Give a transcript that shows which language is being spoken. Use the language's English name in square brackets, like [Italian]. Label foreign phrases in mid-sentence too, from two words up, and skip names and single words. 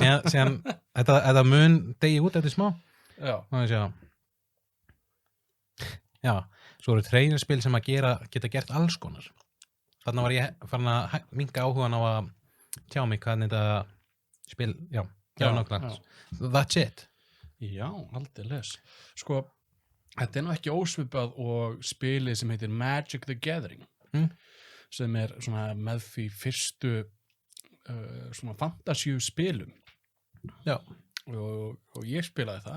[Icelandic] Síðan þetta mun degi út eftir smá. Já. Já, svo eru trainerspil sem að geta gert alls konar. Þarna var ég farin að minnka áhugan á að tjá mig hvað þetta spil, já nákvæmlega. [English] That's it. [Icelandic] Já, aldeilis. Sko, þetta er nú ekki ósvipað og spilið sem heitir Magic the Gathering. Sem er svona með því fyrstu svona fantasíu spilum. Já. Og ég spilaði það.